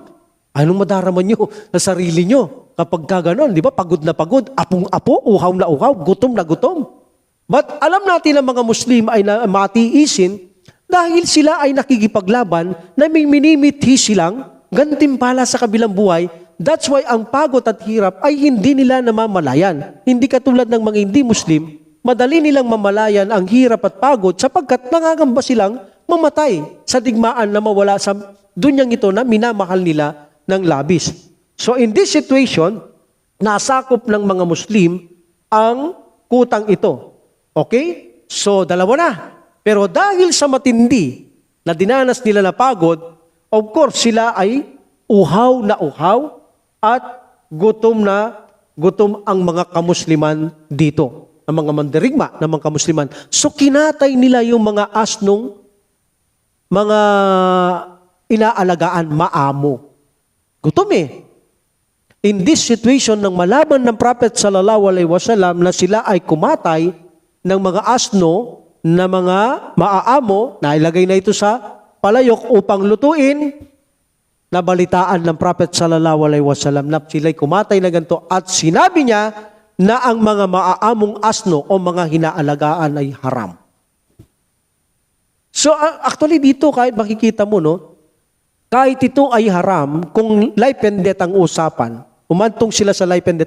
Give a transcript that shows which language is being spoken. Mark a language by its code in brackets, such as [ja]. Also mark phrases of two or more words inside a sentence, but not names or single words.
[tl] Anong madarama nyo sa sarili nyo? Kapag gano'n, di ba? Pagod na pagod, apong-apo, uhaw na uhaw, gutom na gutom. But alam natin ang mga Muslim ay matiisin dahil sila ay nakikipaglaban na may minimithi silang gantimpala sa kabilang buhay. [en] That's why [tl] ang pagod at hirap ay hindi nila namamalayan. Hindi katulad ng mga hindi Muslim, madali nilang mamalayan ang hirap at pagod sapagkat nangangamba silang mamatay sa digmaan na mawala sa dunyang ito na minamahal nila ng labis. [en] So in this situation, [tl] nasakop ng mga Muslim ang kutang ito. Okay? So, dalawa na. Pero dahil sa matindi na dinanas nila na pagod, [en] of course, [tl] sila ay uhaw na uhaw at gutom na gutom ang mga kamusliman dito. Ang mga mandirigma ng mga kamusliman. So, kinatay nila yung mga asnong mga inaalagaan, maamo. Gutom eh. [en] In this situation, [tl] nang malaman ng Prophet [ar] صلى الله عليه وسلم [tl] na sila ay kumatay ng mga asno na mga maaamo, na ilagay na ito sa palayok upang lutuin, nabalitaan ng Prophet [ar] صلى الله عليه وسلم [tl] na sila'y kumatay na ganito at sinabi niya na ang mga maaamong asno o mga hinaalagaan ay haram. So actually dito kahit makikita mo, no, kahit ito ay haram, kung [en] life and death [tl] ang usapan, umantong sila sa [en] life and death.